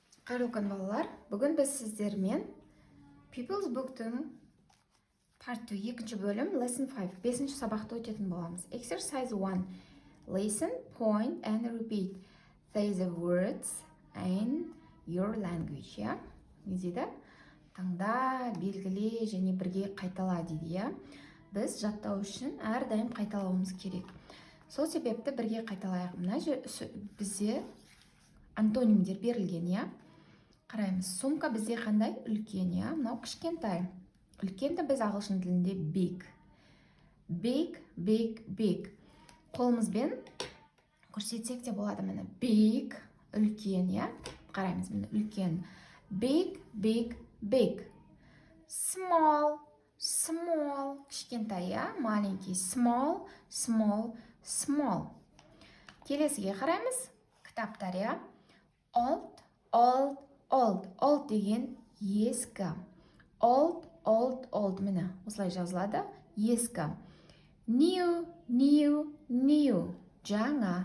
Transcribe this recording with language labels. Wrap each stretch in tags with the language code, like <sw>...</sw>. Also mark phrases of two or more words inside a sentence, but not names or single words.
<kk>Қайырлы күн балалар. Бүгін біз сіздермен People's Book'тың Part 2 екінші бөлім Lesson 5 5-ші сабақты өтетін боламыз.</kk> <en>Exercise 1. Listen, point and repeat. Say the words in your language.</en> <kk>Не дейді? Таңда, белгіле және бірге қайтала дейді. Біз жаттау үшін әрдайым қайталауымыз керек. Сол себепті бірге қайталайық. Мына бізде антонимдер берілген, Қараймыз, сумка бізде қандай? Үлкен, Мынау кішкентай. Үлкенді біз ағылшын тілінде big.</kk> <en>Big, big, big.</en> <kk>Қолымызбен көрсетсек те болады, міне. Big, үлкен, Қараймыз, міне, үлкен.</kk> <en>Big, big, big. Small, small,</en> <kk>кішкентай, маленький.</kk> <en>Small, small, small.</en> <kk>Келесіге қараймыз. Кітаптар,</kk> <en>Old, old, old.</en> <kk>Old деген ескі.</kk> <en>Old, old, old.</en> <kk>Міне, осылай жазылады. Ескі.</kk> <en>New, new, new.</en> <kk>Жаңа.</kk>